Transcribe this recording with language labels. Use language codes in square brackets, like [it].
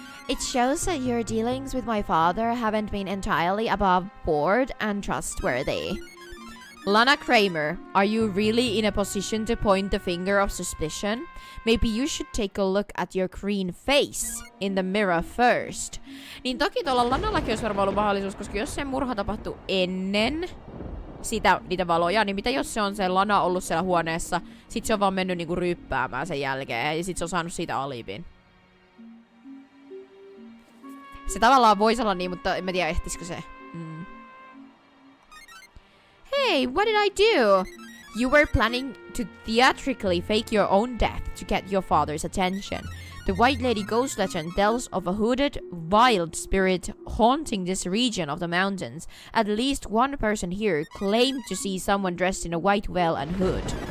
[en] It shows that your dealings with my father haven't been entirely above board and trustworthy. Lana Kramer, are you really in a position to point the finger of suspicion? Maybe you should take a look at your green face in the mirror first. [fi] Niin toki tuolla Lanallakin olisi varmaan ollut mahdollisuus, koska jos se murha tapahtui ennen niitä valoja, niin mitä jos se on se Lana ollut siellä huoneessa, sit se on vaan mennyt niinku ryppäämään sen jälkeen, ja sit se on saanut siitä alibin. Se tavallaan voisi olla niin, mutta en mä tiedä ehtisikö se. [en] Hey, what did I do? You were planning to theatrically fake your own death to get your father's attention. The White Lady ghost legend tells of a hooded, wild spirit haunting this region of the mountains. At least one person here claimed to see someone dressed in a white veil and hood.